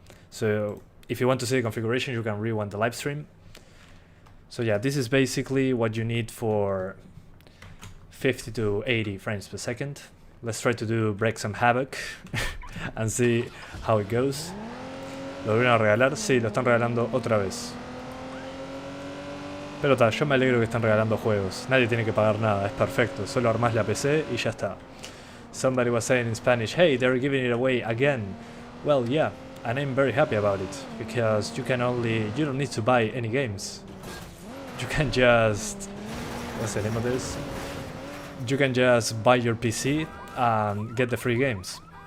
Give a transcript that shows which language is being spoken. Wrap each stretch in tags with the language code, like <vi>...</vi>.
<en>So if you want to see the configuration, you can rewind the live stream. So yeah, this is basically what you need for 50 to 80 frames per second. Let's try to break some havoc and see how it goes.</en> <es>¿Lo van a regalar? Sí, lo están regalando otra vez. Pero tal, yo me alegro que están regalando juegos. Nadie tiene que pagar nada, es perfecto. Solo armás la PC y ya está.</es> <en>Somebody was saying in Spanish, hey, they're giving it away again. Well, yeah, and I'm very happy about it, because you don't need to buy any games. You can just, what's the name of this? You can just buy your PC and get the free games.</en>